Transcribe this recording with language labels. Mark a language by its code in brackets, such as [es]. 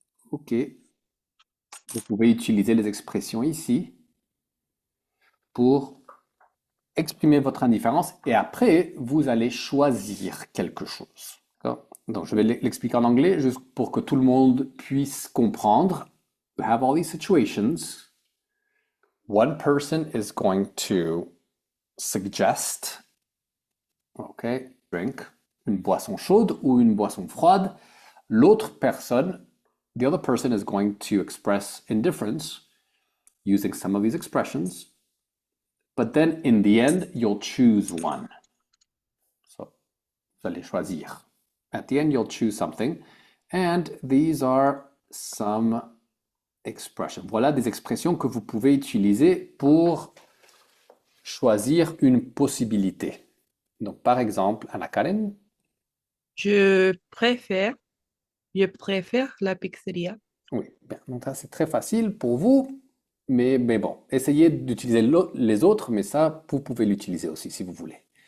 [fr] OK, vous pouvez utiliser les expressions ici pour exprimer votre indifférence et après, vous allez choisir quelque chose. D'accord? Donc, je vais l'expliquer en anglais juste pour que tout le monde puisse comprendre. [en] We have all these situations. One person is going to suggest, okay, drink, une boisson chaude ou une boisson froide. L'autre personne, the other person is going to express indifference using some of these expressions. But then in the end, you'll choose one. So, vous allez choisir. At the end, you'll choose something. And these are some expressions. [fr] Voilà des expressions que vous pouvez utiliser pour choisir une possibilité. Donc, par exemple, Anna Karen, Je préfère, je préfère la pizzeria. oui, bien. Donc, ça, c'est très facile pour vous. Mais bon, essayez d'utiliser les autres, mais ça, vous pouvez l'utiliser aussi si vous voulez.